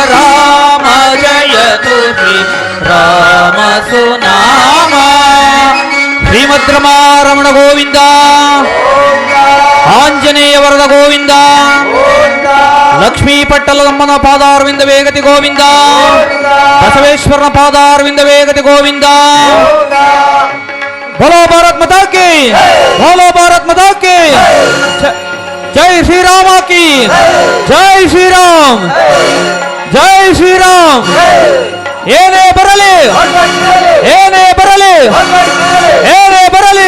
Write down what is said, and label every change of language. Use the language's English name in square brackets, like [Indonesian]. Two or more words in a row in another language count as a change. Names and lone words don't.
[Kannada] ರಾಮ ಜಯತು ಶ್ರೀರಾಮ ಸುನಾಮ. ಶ್ರೀಮದ್ ರಮಾರಮಣ ಗೋವಿಂದ. ಆಂಜನೇಯ ವರದ ಗೋವಿಂದ. ಲಕ್ಷ್ಮೀ ಪಟ್ಟಲದಮ್ಮನ ಪಾದಾರವಿಂದ ವೇಗತಿ ಗೋವಿಂದ. ಬಸವೇಶ್ವರನ ಪಾದಾರವಿಂದ ವೇಗತಿ ಗೋವಿಂದ. [Hindi] बोलो भारत माता की, बोलो भारत माता की। जय श्री राम की, जय श्री राम, जय श्री राम। [Kannada] ಏನೇ ಬರಲಿ, ಏನೇ ಬರಲಿ, ಏನೇ ಬರಲಿ.